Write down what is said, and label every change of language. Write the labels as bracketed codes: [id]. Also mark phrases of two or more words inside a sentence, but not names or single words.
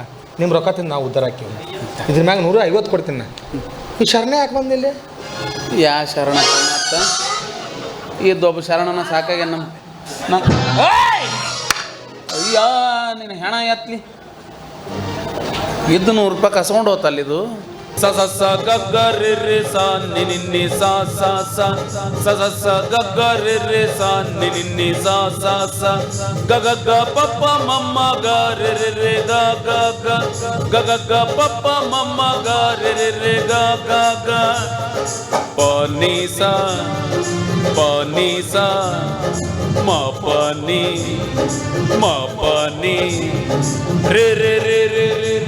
[kn] ನಿಮ್ಮ ರೊಕ್ಕ ತಿಂದು ನಾವು ಉದ್ದಾರ ಹಾಕಿವಿ. ಇದ್ರ ಮ್ಯಾಗ 150 ಕೊಡ್ತೀನಿ. ನಾ ಈ ಶರಣೆ ಯಾಕೆ ಬಂದಿಲ್ಲ? ಯಾ ಶರಣ ಮತ್ತ ಇದೊಬ್ಬ ಶರಣನ ಸಾಕಾಗ ನಮ್ಮ. ಅಯ್ಯ ನೀನು ಹೆಣ ಎತ್ಲಿ. 100 ರೂಪಾಯಿ ಕಸ್ಕೊಂಡು ಹೋತಲ್ಲ ಇದು. ಸ ಸ ಸ ಗ ಗ ರಿ ರಿ ಸ ನಿ ನಿ ನಿ ಸ ಸ ಸ ಸ ಸ ಸ ಗ ಗ ರಿ ರಿ ಸ ನಿ ನಿ ನಿ ಸ ಸ ಸ ಗ ಗ ಗ ಪ ಪ ಮ ಮ ಗ ರಿ ರಿ ರಿ ಗ ಗ ಗ ಗ ಗ ಗ ಪ ಪ ಮ ಮ ಗ ರಿ ರಿ ರಿ ಗ ಗ ಗ ಪ ನಿ ಸ ಪ ನಿ ಸ ಮ ಪ ನಿ ಮ ಪ ನಿ ರಿ ರಿ ರಿ ರಿ ರಿ